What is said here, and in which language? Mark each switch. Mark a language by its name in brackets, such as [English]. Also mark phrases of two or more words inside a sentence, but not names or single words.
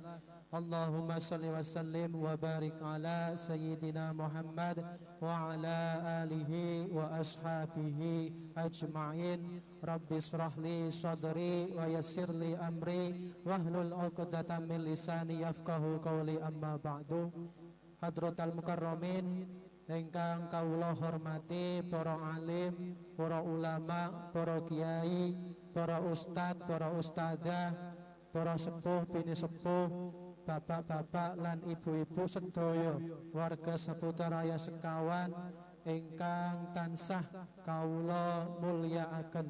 [Arabic] اللهم صل وسلم وبارك على سيدنا محمد وعلى آله وأصحابه أجمعين. رب اشرح لي صدري ويسر لي أمري واحلل عقدة من لساني يفقهوا قولي أما بعد. حضرة المكرمين [Javanese] ingkang kawula hormati, para alim, para ulama, para kiai, para ustad, para ustadzah, para sepuh bini sepuh, bapak-bapak lan ibu-ibu sedaya warga seputar raya sekawan ingkang tansah kawula mulyakaken.